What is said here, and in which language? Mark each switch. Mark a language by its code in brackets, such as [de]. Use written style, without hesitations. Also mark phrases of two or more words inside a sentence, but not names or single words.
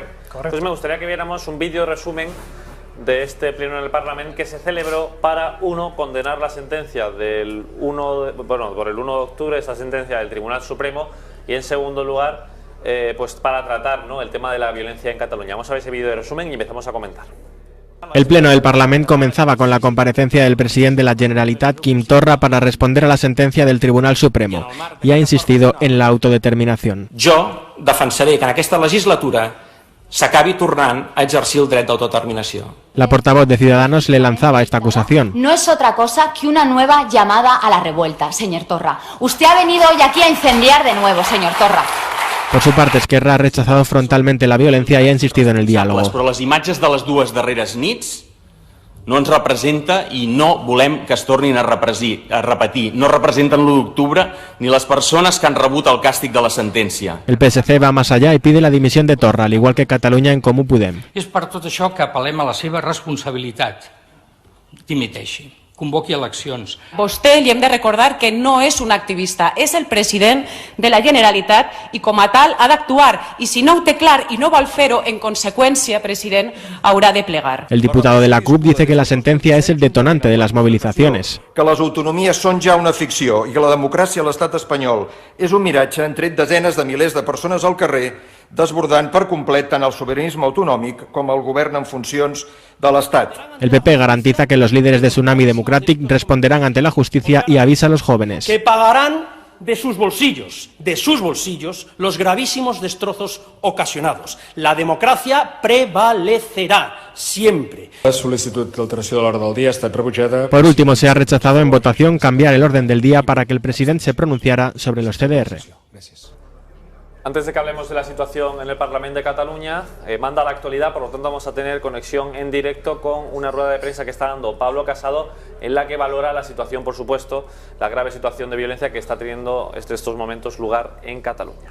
[es] Entonces me gustaría que viéramos un vídeo resumen de este pleno en el Parlamento que se celebró para, condenar la sentencia por el 1 de octubre, esa sentencia del Tribunal Supremo, y en segundo lugar, pues para tratar el tema de la violencia en Cataluña. Vamos a ver ese vídeo de resumen y empezamos a comentar. El pleno del Parlamento comenzaba con la comparecencia del presidente de la Generalitat, Quim Torra, para responder a la sentencia del Tribunal Supremo, y ha insistido en la autodeterminación. [ca] Jo defensaré que en aquesta legislatura s'acabi tornant a exercir el dret d'autodeterminació. [es] La portavoz de Ciudadanos le lanzaba esta acusación. No es otra cosa que una nueva llamada a la revuelta, señor Torra. Usted ha venido hoy aquí a incendiar de nuevo, señor Torra. Por su parte, Esquerra ha rechazado frontalmente la violencia y ha insistido en el diálogo. [ca] Però les imatges de les dues darreres nits no ens representa i no volem que es tornin a repetir. No representen l'1 d'octubre ni les persones que han rebut el càstig de la sentència. [es] El PSC va más allá y pide la dimisión de Torra, al igual que Catalunya en Comú Podem. [ca] És per tot això que apel·lem a la seva responsabilitat. Dimiteixi. Convoqui eleccions. Vostè li hem de recordar que no és un activista, és el president de la Generalitat i com a tal ha d'actuar. I si no ho té clar i no vol fer-ho, en conseqüència, president, haurà de plegar. [es] El diputado de la CUP dice que la sentencia es el detonante de las movilizaciones. [ca] Que les autonomies són ja una ficció i que la democràcia a l'estat espanyol és un miratge, han tret desenes de milers de persones al carrer, desbordant per complet tant el sobiranisme autonòmic com el govern en funcions de l'Estat. [es] El PP garantiza que los líderes de Tsunami Democratic responderán ante la justicia y avisa a los jóvenes. Que pagarán de sus bolsillos, los gravísimos destrozos ocasionados. La democracia prevalecerá siempre. [ca] La sol·licitud d'alteració de l'ordre del día está rebutjada. [es] Por último, se ha rechazado en votación cambiar el orden del día para que el presidente se pronunciara sobre los CDR. Antes de que hablemos de la situación en el Parlamento de Cataluña, manda la actualidad, por lo tanto vamos a tener conexión en directo con una rueda de prensa que está dando Pablo Casado, en la que valora la situación, por supuesto, la grave situación de violencia que está teniendo en estos momentos lugar en Cataluña.